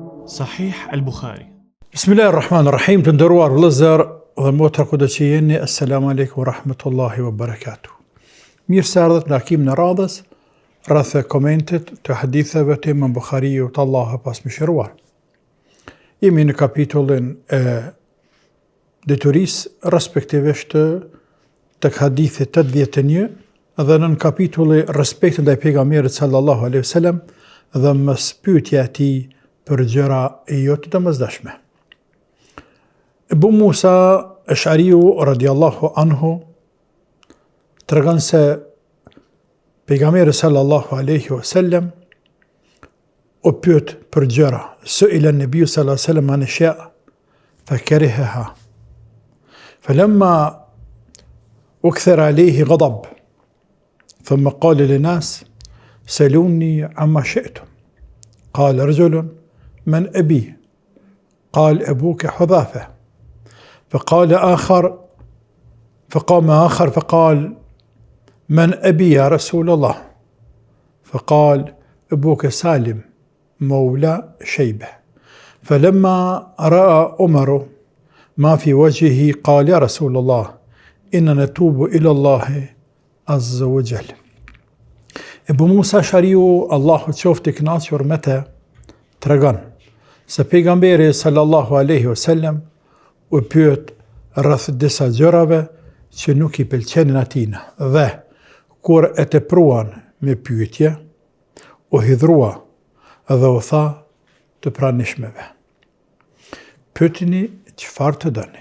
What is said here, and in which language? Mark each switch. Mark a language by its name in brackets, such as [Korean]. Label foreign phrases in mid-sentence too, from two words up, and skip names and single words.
[Albanian] Sahih al-Bukhari. [Arabic] بسم الله الرحمن الرحيم, [Albanian] të nderuar vëllezër dhe motra kudo që jeni, [Arabic] السلام عليكم ورحمة الله وبركاته. [Albanian] Mirë se ardhët në takimin e radhës rreth komentit të haditheve të Imam Bukhariut, Allahu pas mëshiruar. Jemi në kapitullin e detyrisë, respektivisht tek hadithi 81 dhe në kapitulli respekti ndaj pejgamberit [Arabic] صلى الله عليه وسلم [Albanian] dhe mos pyetja e tij për gjëra jo të domosdoshme. Ebu Musa Ash'ariu [Arabic] رضي الله عنه [Albanian] tregon se pejgamberi [Arabic] صلى الله عليه وسلم [Albanian] u pyet për gjëra. [Arabic] سئل النبي صلى الله عليه وسلم عن أشياء كرهها. فلما أكثر عليه غضب ثم قال للناس سلوني عما شئتم. قال رجل من أبي؟ قال أبوك حذافة. فقام آخر فقال من أبي يا رسول الله؟ فقال أبوك سالم مولى شيبة. فلما رأى عمر ما في وجهه قال يا رسول الله إننا نتوب إلى الله عز وجل. [Albanian] Ebu Musa Ash'ariu, Allahu qoftë i kënaqur me të, tregon se pejgamberi [Arabic] صلى الله عليه وسلم [Albanian] u pyet rreth disa gjërave që nuk i pëlqenin atij dhe kur e tepruan me pyetje u hidhrua dhe u tha të pranishmeve: pyetini çfarë të doni.